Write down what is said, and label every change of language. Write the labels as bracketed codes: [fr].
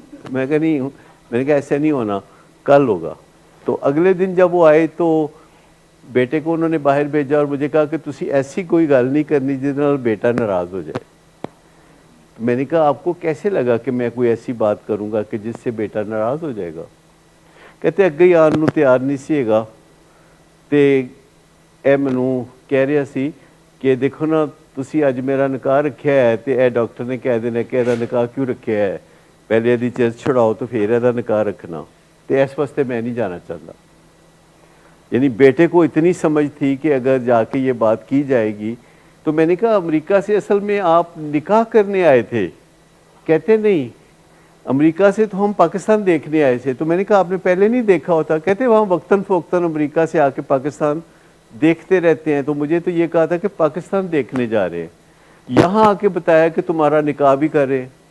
[ur] میں کہا نہیں، میں نے کہا ایسے نہیں ہونا، کل ہوگا. تو اگلے دن جب وہ آئے تو بیٹے کو انہوں نے باہر بھیجا اور مجھے کہا کہ [pa] تسی ایسی کوئی گل نہیں کرنی جس نال بیٹا ناراض ہو جائے. [ur] میں نے کہا آپ کو کیسے لگا کہ میں کوئی ایسی بات کروں گا کہ جس سے بیٹا ناراض ہو جائے گا؟ کہتے [pa] اگے ہی آن نو تیار نہیں سی گا. تے اے منوں کہہ رہا سی کہ دیکھو نا تسی اج میرا نکاح رکھیا ہے، تے اے ڈاکٹر نے کہہ دینا کہ ایدا نکاح کیوں رکھیا ہے، پہلے ایدی چرچ چھڑاؤ تو پھر ایدا نکاح رکھنا. تے اس واسطے میں نہیں جانا چاہتا. [ur] یعنی بیٹے کو اتنی سمجھ تھی کہ اگر جا کے یہ بات کی جائے گی. تو میں نے کہا امریکہ سے اصل میں آپ نکاح کرنے آئے تھے؟ کہتے نہیں، امریکہ سے تو ہم پاکستان دیکھنے آئے تھے. تو میں نے کہا آپ نے پہلے نہیں دیکھا ہوتا؟ کہتے وہاں وقتاً فوقتاً امریکہ سے آ کے پاکستان دیکھتے رہتے ہیں. تو مجھے تو یہ کہا تھا کہ پاکستان دیکھنے جا رہے ہیں، یہاں آ کے بتایا کہ تمہارا نکاح بھی کر رہے ہیں.